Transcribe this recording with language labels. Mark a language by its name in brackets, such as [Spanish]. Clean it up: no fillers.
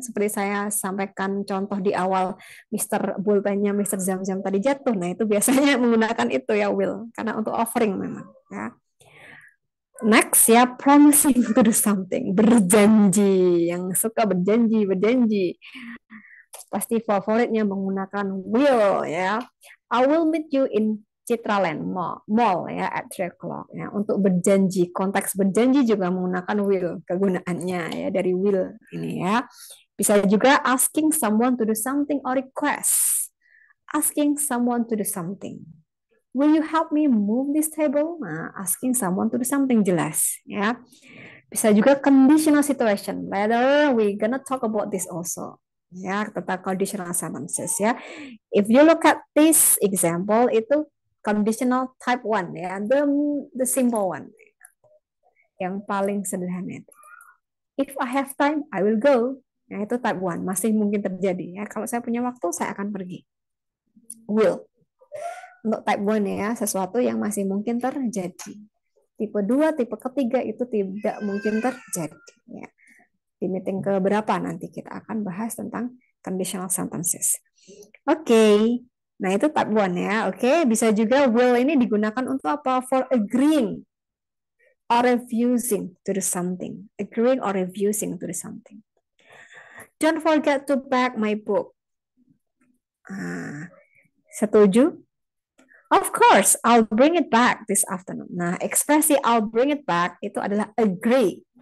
[Indonesian] Seperti saya sampaikan contoh di awal, Mr. Bulpennya Mr. Zam-Zam tadi jatuh. Nah itu biasanya menggunakan itu ya will, karena untuk offering memang. Ya. [English] Next ya, promising to do something, berjanji. [Indonesian] Yang suka berjanji. Pasti favoritnya menggunakan will ya. [English] I will meet you in Citraland Mall ya at 3 o'clock ya. [Indonesian] Untuk berjanji, konteks berjanji juga menggunakan will kegunaannya ya dari will ini ya. Bisa juga [English] asking someone to do something or request. asking someone to do something. Will you help me move this table? Nah, asking someone to do something jelas, ya. [Indonesian] Bisa juga [English] conditional situation. Later we gonna talk about this also, ya, [Indonesian] tentang conditional sentences, ya. [English] If you look at this example, [Indonesian] itu conditional type 1, [English] ya, the simple one, [Indonesian] yang paling sederhana itu. [English] If I have time, I will go. [Indonesian] Nah, itu type 1, masih mungkin terjadi, ya. Kalau saya punya waktu, saya akan pergi. Will. Untuk type 1 ya, sesuatu yang masih mungkin terjadi. Tipe 2, tipe ketiga itu tidak mungkin terjadi. Ya. Di meeting keberapa nanti kita akan bahas tentang conditional sentences. Oke, nah itu type 1 ya. Oke, bisa juga will ini digunakan untuk apa? [English] For agreeing or refusing to do something. Agreeing or refusing to do something. Don't forget to pack my book. [Indonesian] Setuju? [English] Of course, I'll bring it back this afternoon. [Indonesian] Nah, ekspresi I'll bring it back itu adalah agree.